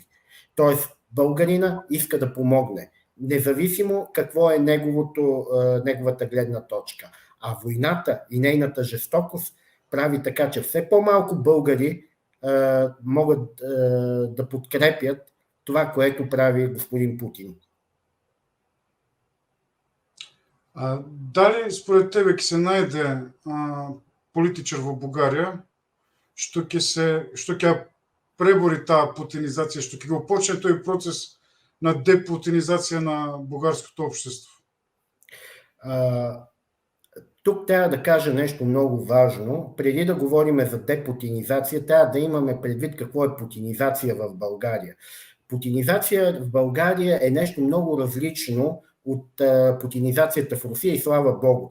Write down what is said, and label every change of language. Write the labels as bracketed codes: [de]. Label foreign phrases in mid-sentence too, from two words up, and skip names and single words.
[bg] Тоест, българина иска да помогне, независимо какво е неговата гледна точка. А войната и нейната жестокост прави така, че все по-малко българи могат да подкрепят това, което прави господин Путин. [mk] Дали според тебе ќе се најде политичар во Бугарија што ќе пребори таа путинизација, што ќе го почне тој процес на депутинизација на бугарското општество? [bg] Тук трябва да кажа нещо много важно. Преди да говорим за депутинизация, трябва да имаме предвид какво е путинизация в България. Путинизация в България е нещо много различно от путинизацията в Русия и слава Богу.